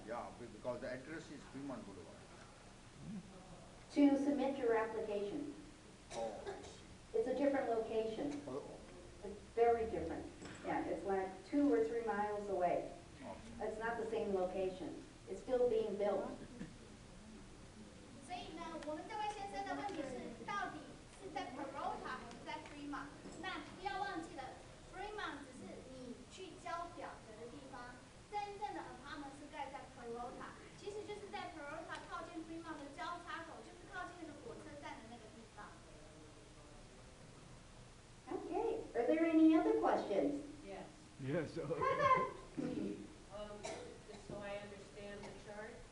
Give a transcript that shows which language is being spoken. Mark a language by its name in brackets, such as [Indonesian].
[English] Yeah, because the address is Fremont Boulevard. To submit your application. Oh, I see. It's a different location. Oh, It's very different. Yeah, it's like 2 or 3 miles away. okay. It's not the same location. It's still being built. [Chinese] 所以呢，我们这位先生的问题是，到底是在 Peralta 还是在 Fremont？那不要忘记了 ，Fremont 只是你去交表格的地方，真正的 apartment 是盖在 Peralta，其实就是在 Peralta 靠近 Fremont 的交叉口，就是靠近那个火车站的那个地方。 [English] Okay. Are there any other questions? Yes. Yes. So I understand the chart.